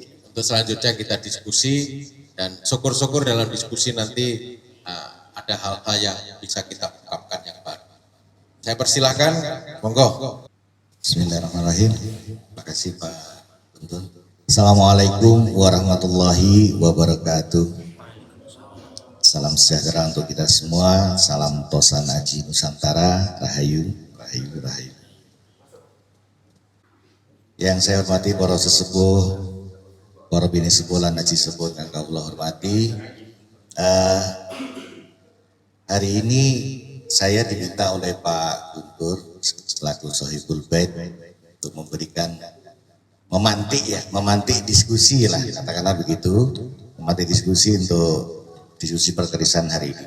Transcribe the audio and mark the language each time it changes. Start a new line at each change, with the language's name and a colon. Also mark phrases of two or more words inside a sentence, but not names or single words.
Indonesian: Untuk selanjutnya kita diskusi dan syukur-syukur dalam diskusi nanti ada hal-hal yang bisa kita ungkapkan yang baru. Saya persilahkan, monggo.
Arabic: بسم الله الرحمن الرحيم.
Indonesian: Terima kasih Pak Guntur.
Arabic: السلام عليكم ورحمة الله وبركاته.
Indonesian: Salam sejahtera untuk kita semua. Salam Tosan Aji Nusantara. Rahayu, rahayu, rahayu. Yang saya hormati para sesepuh, para bini sepuh lan Aji sepuh yang Allah hormati. Hari ini saya diminta oleh Pak Guntur selaku
Arabic: صاحب البيت
Indonesian: untuk memberikan memantik diskusi lah, katakanlah begitu, memantik diskusi untuk diskusi perkerisan hari ini.